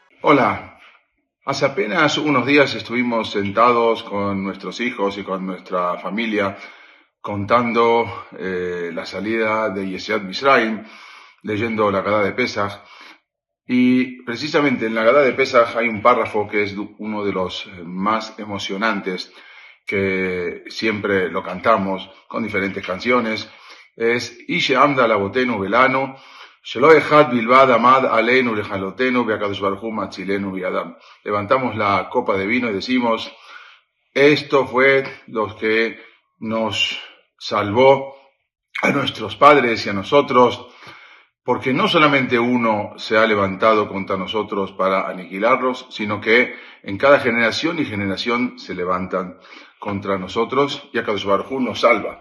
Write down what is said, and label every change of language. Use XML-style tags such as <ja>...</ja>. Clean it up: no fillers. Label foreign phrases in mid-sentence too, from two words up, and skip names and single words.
<es>Hola, hace apenas unos días estuvimos sentados con nuestros hijos y con nuestra familia contando la salida de</es> <he>יציאת מצרים,</he> <es>leyendo la Haggadah de Pesach, y precisamente en la Haggadah de Pesach hay un párrafo que es uno de los más emocionantes, que siempre lo cantamos con diferentes canciones.</es> <he>והיא שעמדה לאבותינו ולנו, שלא אחד בלבד עמד עלינו לכלותנו והקדוש ברוך הוא מצילנו מידם.</he> <es>Levantamos la copa de vino y decimos: esto fue lo que nos salvó a nuestros padres y a nosotros, porque no solamente uno se ha levantado contra nosotros para aniquilarlos, sino que en cada generación y generación se levantan contra nosotros y</es> <he>הקדוש ברוך הוא</he> <es>nos salva.</es>